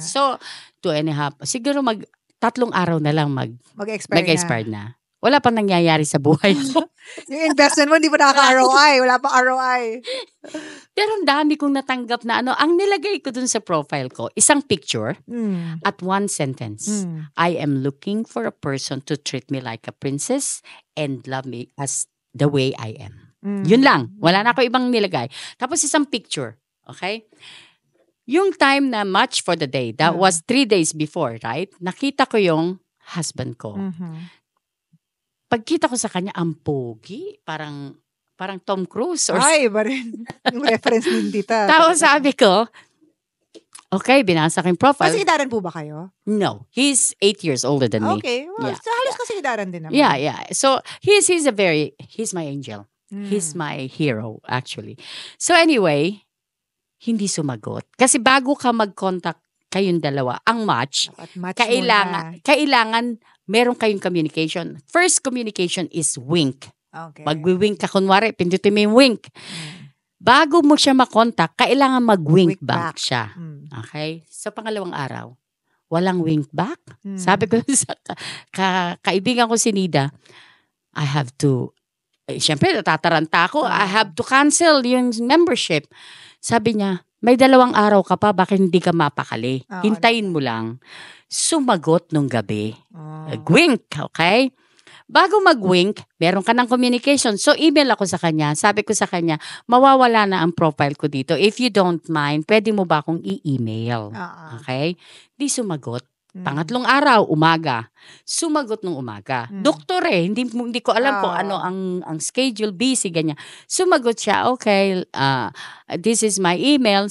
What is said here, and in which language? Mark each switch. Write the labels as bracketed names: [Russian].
[Filipino] So, 2.5, siguro 3 araw na lang mag-expire na. Wala pang nangyayari sa buhay ko. Yung investment mo, hindi pa nakaka-ROI. Wala pa ROI. Pero ang dami kong natanggap na ang nilagay ko dun sa profile ko, isang picture at 1 sentence. [English] I am looking for a person to treat me like a princess and love me as the way I am. [Filipino] Yun lang. Wala na ako ibang nilagay. Tapos isang picture. Okay? Yung time na [English] match for the day, that was 3 days before, right? [Filipino] Nakita ko yung husband ko. Pagkita ko sa kanya, ang pogi. Parang Tom Cruise. Iba rin. Yung reference din tita. Tapos sabi ko, okay, binasa ko yung profile. Kasi-idaran po ba kayo? [English] No. He's 8 years older than me. [Filipino] Okay. Well, so halos kasi-idaran din naman. [English] Yeah. So, he's my angel. He's my hero, actually. [Filipino] So anyway, hindi sumagot. Kasi bago ka mag-contact kayong dalawa, ang match kailangan meron kayong communication. [English] First communication is wink. Okay. [Filipino] Magwi-wink ka, kunwari, pindutin mo yung wink. Bago mo siya makontak, kailangan mag-wink back siya. Okay? Sa pangalawang araw, walang wink back. Sabi ko sa kaibigan ko si Nida, [English] I have to, [Filipino] siyempre natataranta ako, I have to cancel yung membership. Sabi niya, may 2 araw ka pa, bakit hindi ka mapakali? Hintayin mo lang. Sumagot nung gabi. Wink, okay? Bago mag-wink, meron ka ng communication. So, email ako sa kanya. Sabi ko sa kanya, mawawala na ang profile ko dito. [English] If you don't mind, [Filipino] pwede mo ba akong i-email? Okay? Di sumagot. Pangatlong araw, umaga. Sumagot nung umaga. Doktor hindi ko alam kung ano ang schedule, busy, ganyan. Sumagot siya, [English] okay, this is my email.